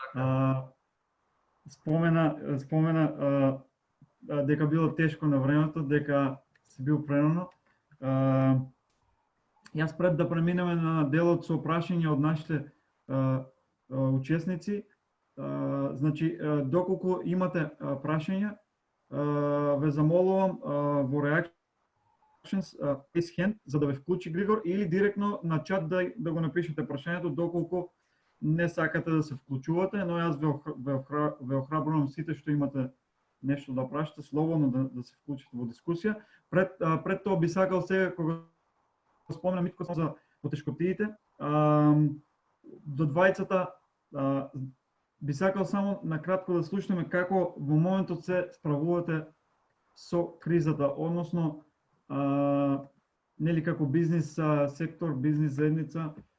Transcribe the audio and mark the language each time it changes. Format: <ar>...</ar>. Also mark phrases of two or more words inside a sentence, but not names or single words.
<mk>Спомена дека било тешко на времето, дека си бил прерано. Јас пред да преминеме на делот со прашања од нашите учесници, значи доколку имате прашања, ве замолувам во</mk> <en>reactions raise hand</en> <mk>за да ве вклучи Григор или директно на чат да го напишете прашањето доколку не сакате да се вклучувате, но јас ве охрабрувам сите што имате нешто да прашате, слободно да се вклучите во дискусија. Пред тоа би сакал сега кога спомнам Митко за потешкотиите, до двајцата би сакал само накратко да слушнеме како во моментот се справувате со кризата, односно нели како бизнис сектор, бизнис заедница,</mk>